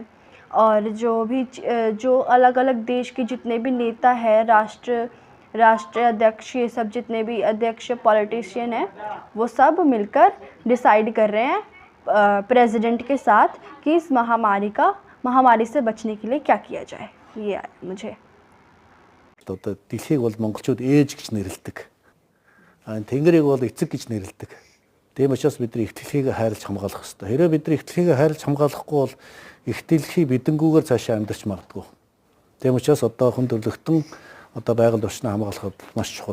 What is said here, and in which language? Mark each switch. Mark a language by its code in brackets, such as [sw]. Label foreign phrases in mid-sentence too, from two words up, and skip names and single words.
[hi] और जो अलग अलग देश के जितने भी नेता हैं, राष्ट्रीय अध्यक्ष, ये सब जितने भी अध्यक्ष पॉलिटिशियन हैं, वो सब मिलकर डिसाइड कर रहे हैं प्रेसिडेंट के साथ कि इस महामारी से बचने के लिए क्या किया जाए। ये आया मुझे। [mn] तो дэлхийг бол монголчууд ээж гэж нэрлэдэг. Тэнгэрийг бол эцэг гэж нэрлэдэг. Тийм учраас бидний их дэлхийг хайрлаж хамгаалах хэрэгтэй. Хэрэв бидний их дэлхийг хайрлаж хамгаалахгүй бол их дэлхий бидэнгүүгээр цаашаа амьдарч магадгүй. Тийм учраас одоо хүн төрлөختөн одоо байгаль орчныг хамгаалахад маш чухал.